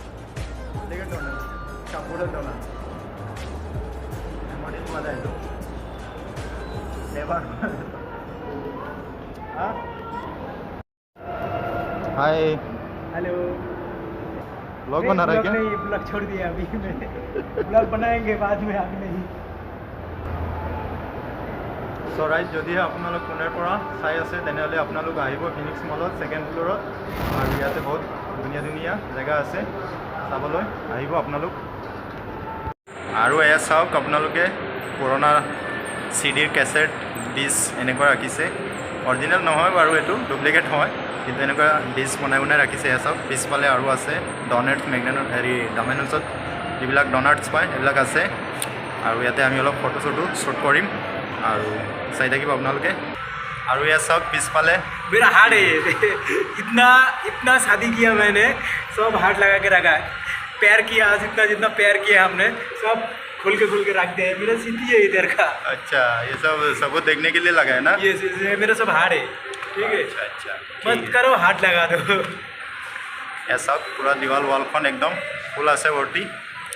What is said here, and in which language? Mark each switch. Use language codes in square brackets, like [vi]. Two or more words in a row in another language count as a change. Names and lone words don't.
[hi] हाय, हेलो। ब्लॉग बना रहा है क्या? नहीं, ब्लॉग छोड़ दिया अभी मैं। ब्लॉग बनाएंगे बाद में, अभी नहीं। [as] চ' ৰাইজ, যদিহে আপোনালোক পুনেৰ পৰা চাই আছে তেনেহ'লে আপোনালোক আহিব ফিনিক্স মলত [en] second floorত। [as] আৰু ইয়াতে বহুত ধুনীয়া ধুনীয়া জেগা আছে চাবলৈ, আহিব আপোনালোক। আৰু এয়া চাওক, আপোনালোকে পুৰণা CD-ৰ কেছেট ডিছ এনেকুৱা ৰাখিছে। অৰিজিনেল নহয় বাৰু, এইটো ডুপ্লিকেট হয়, কিন্তু এনেকুৱা ডিছ বনাই বনাই ৰাখিছে। এয়া চাওক পিছফালে আৰু আছে ডনাল্ডছ হেৰি ডমিনেন্সত যিবিলাক ডনাল্ডছ পায় সেইবিলাক আছে। আৰু ইয়াতে আমি অলপ ফটো চটো শ্বুট কৰিম আৰু চাই থাকিব আপোনালোকে। আৰু এয়া চাওক পিছফালে [hi] मेरा हार्ड है। इतना इतना शादी किया मैंने, सब हार्ड लगा के रखा है। पैर किया जितना जितना पैर किया हमने, सब खोल के रख दिया है। मेरा सिटी है इधर का। अच्छा, ये सब सबको देखने के लिए लगा है ना? ये मेरा सब हार्ड है, ठीक है। अच्छा अच्छा, मत करो, हाथ लगा दो। [as] এয়া চাওক পুৰা দিৱাল ৱালখন একদম ফুল আছে ভৰ্তি।